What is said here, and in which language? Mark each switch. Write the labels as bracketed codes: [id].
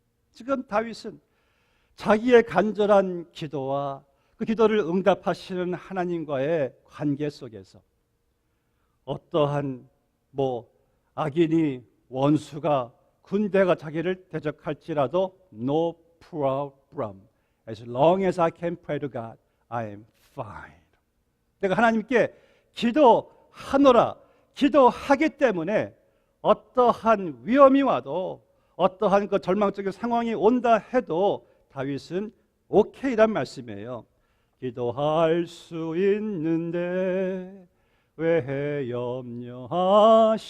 [ko] 지금 다윗은 자기의 간절한 기도와 그 기도를 응답하시는 하나님과의 관계 속에서 어떠한 악인이, 원수가, 군대가 자기를 대적할지라도 [en] no problem. As long as I can pray to God, I am fine. [ko] 내가 하나님께 기도하노라, 기도하기 때문에 어떠한 위험이 와도 어떠한 그 절망적인 상황이 온다 해도 다윗은 오케이란 말씀이에요. 기도할 수 있는데 왜 염려하십니까?